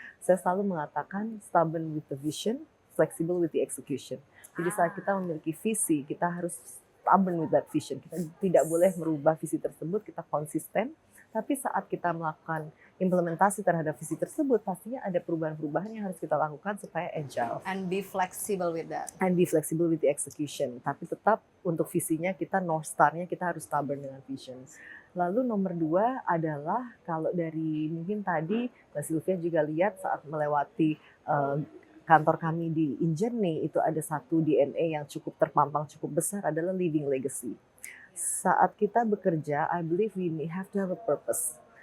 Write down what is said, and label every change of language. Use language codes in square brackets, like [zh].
[id] Saya selalu mengatakan [en] stubborn with the vision, flexible with the execution. [id] Jadi saat kita memiliki visi, kita harus [en] stubborn with that vision. [id] Kita tidak boleh merubah visi tersebut, kita konsisten. Tapi saat kita melakukan implementasi terhadap visi tersebut, pastinya ada perubahan-perubahan yang harus kita lakukan supaya agile. [en] And be flexible with that. And be flexible with the execution. [id] Tapi tetap untuk visinya kita, North Star-nya kita harus stubborn dengan vision. Lalu nomor 2 adalah kalau dari mungkin tadi Mbak Sylvia juga lihat saat melewati kantor kami di InJourney, itu ada satu DNA yang cukup terpampang, cukup besar adalah living legacy. Saat kita bekerja, [en] I believe we have to have a purpose.